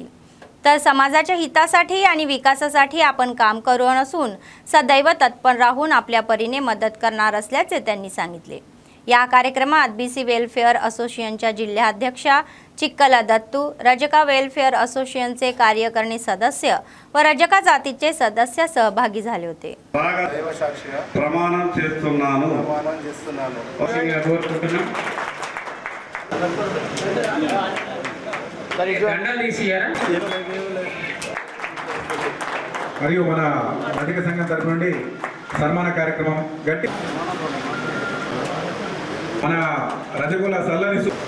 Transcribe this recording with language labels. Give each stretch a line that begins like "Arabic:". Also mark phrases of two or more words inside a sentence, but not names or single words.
Marathi: तर समाजाच्या हितासाठी आणि विकासासाठी आपण काम करू असून सदैव तत्पर राहून आपल्या परीने मदत करणार असल्याचे त्यांनी सांगितले. या कार्यक्रमात बीसी वेलफेअर असोसिएशनच्या जिल्हाध्यक्षा चिक्कला दत्तू, रजका वेलफेअर असोसिएशनचे कार्यकारिणी सदस्य व रजका जातीचे सदस्य सहभागी झाले होते.
Telugu: ప్రమాణం చేస్తున్నాను మరియు మన రజక సంఘం తరపు నుండి సన్మాన కార్యక్రమం గట్టి మన రజకుల సల్లని